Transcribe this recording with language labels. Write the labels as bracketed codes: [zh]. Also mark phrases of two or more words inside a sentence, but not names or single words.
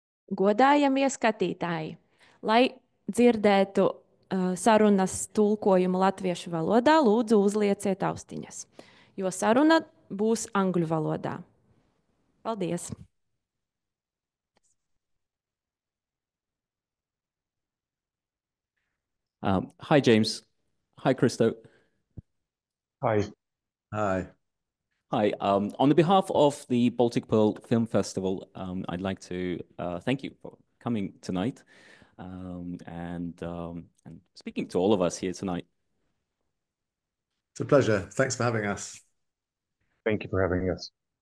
[lv] Godājamie skatītāji, lai dzirdētu sarunas tulkojumu latviešu valodā, lūdzu uzlieciet austiņas, jo saruna būs angļu valodā. Paldies! [en] Hi, James. Hi, Hristo. Hi. Hi. Hi. On the behalf of the Baltic Pearl Film Festival, I'd like to thank you for coming tonight and speaking to all of us here tonight. It's a pleasure. Thanks for having us. Thank you for having us.